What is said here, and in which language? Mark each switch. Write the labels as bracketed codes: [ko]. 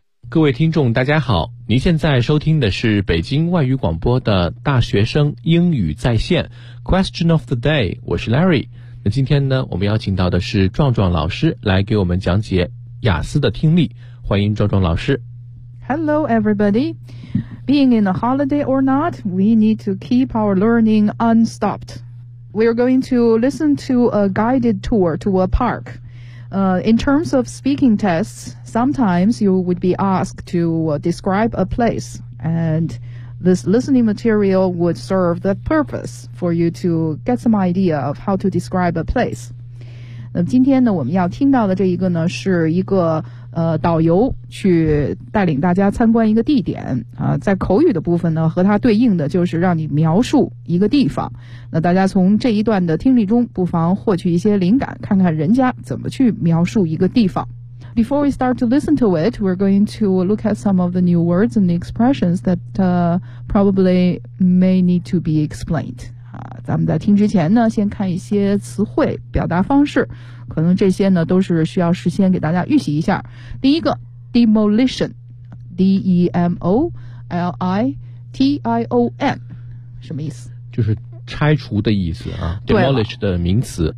[zh] 各位听众大家好，您现在收听的是北京外语广播的大学生英语在线 Question of the day， 我是 Larry。那今天呢，我们邀请到的是壮壮老师来给我们讲解雅思的听力，欢迎壮壮老师。 [en] Hello everybody. Being in a holiday or not, we need to keep our learning unstopped. We are going to listen to a guided tour to a parkIn terms of speaking tests, sometimes you would be asked to describe a place, and this listening material would serve that purpose for you to get some idea of how to describe a place. [zh] 那今天呢，我们要听到的这一个呢，是一个导游去带领大家参观一个地点啊，在口语的部分呢，和它对应的就是让你描述一个地方。那大家从这一段的听力中，不妨获取一些灵感，看看人家怎么去描述一个地方。 [en] Before we start to listen to it, we're going to look at some of the new words and expressions that probably may need to be explained. [zh] 啊，咱们在听之前呢，先看一些词汇表达方式。可能这些呢都是需要事先给大家预习一下。第一个 demolition， D-E-M-O-L-I-T-I-O-N， 什么意思？就是拆除的意思啊。demolish 的名词，